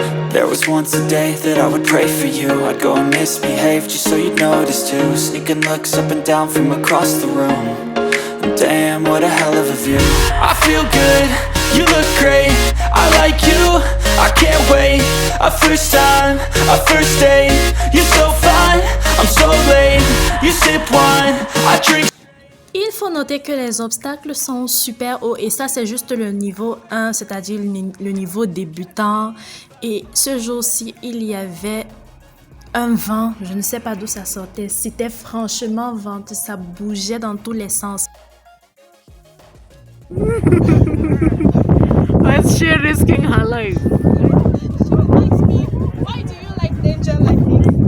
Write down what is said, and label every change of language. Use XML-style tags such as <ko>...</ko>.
<en>There was once a day that I would pray for you. I'd go and misbehave just so you'd notice too. Sneaking looks up and down from across the room. And damn, what a hell of a view. I feel good, you look great, I like you. I can't wait. A first time, a first date. You're so fine, I'm so late. You sip wine, I drink.</en> <fr>Il faut noter que les obstacles sont super hauts et ça c'est juste le niveau 1, c'est-à-dire le niveau débutant. Et ce jour-ci, il y avait un vent, je ne sais pas d'où ça sortait, c'était franchement venteux, ça bougeait dans tous les sens.</fr> <en>Let's share risking her life. Why do you like danger like this?</en>